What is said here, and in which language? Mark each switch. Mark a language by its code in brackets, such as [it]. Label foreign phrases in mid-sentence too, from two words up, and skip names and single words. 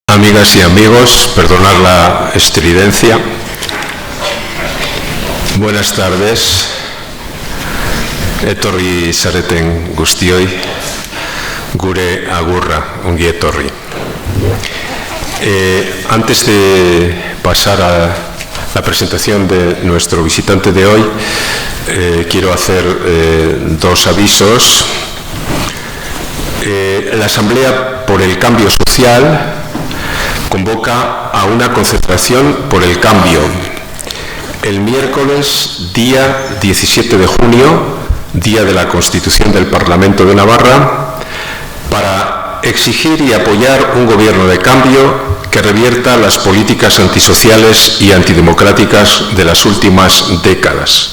[es] amigas y amigos, perdonad la estridencia. Buenas tardes. [eu] Etorri zareten guztioi, gure agurra, ongi etorri. [es] Antes de pasar a la presentación de nuestro visitante de hoy, quiero hacer dos avisos. La Asamblea por el Cambio Social convoca a una concentración por el cambio el miércoles día 17 de junio, día de la Constitución del Parlamento de Navarra, para exigir y apoyar un gobierno de cambio que revierta las políticas antisociales y antidemocráticas de las últimas décadas.